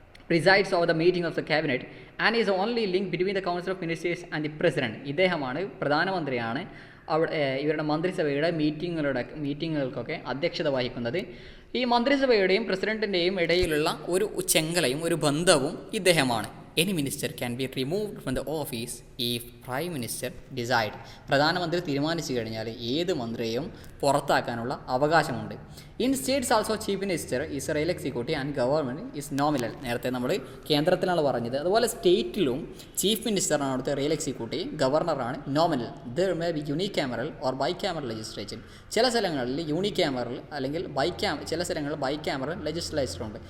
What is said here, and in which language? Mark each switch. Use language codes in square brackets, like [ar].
[en] Presides over the meeting of the cabinet and is only link between the council of ministers and the president. [ml] ഇദ്ദേഹമാണ്, പ്രധാനമന്ത്രിയാണ് ഇവരുടെ മന്ത്രിസഭയുടെ മീറ്റിങ്ങുകൾക്കൊക്കെ അധ്യക്ഷത വഹിക്കുന്നത്. ഈ മന്ത്രിസഭയുടെയും പ്രസിഡന്റിൻ്റെയും ഇടയിലുള്ള ഒരു ചെങ്കലയും ഒരു ബന്ധവും ഇദ്ദേഹമാണ്. [en] Any minister can be removed from the office if Prime Minister decide. [ml] പ്രധാനമന്ത്രി തീരുമാനിച്ചു കഴിഞ്ഞാൽ ഏത് മന്ത്രിയെയും പുറത്താക്കാനുള്ള അവകാശമുണ്ട്. [en] In states also chief minister is real executive and government is nominal. [ml] നേരത്തെ നമ്മൾ കേന്ദ്രത്തിലാണ് പറഞ്ഞത്. അതുപോലെ സ്റ്റേറ്റിലും ചീഫ് മിനിസ്റ്ററാണ് അവിടുത്തെ real executive, ഗവർണറാണ് nominal. [en] There may be unicameral or bicameral legislature. [ml] ചില സ്ഥലങ്ങളിൽ യൂണിക്യാമറൽ അല്ലെങ്കിൽ ചില സ്ഥലങ്ങളിൽ ബൈക്യാമറൽ ലെജിസ്ലേച്ചർ ഉണ്ട്.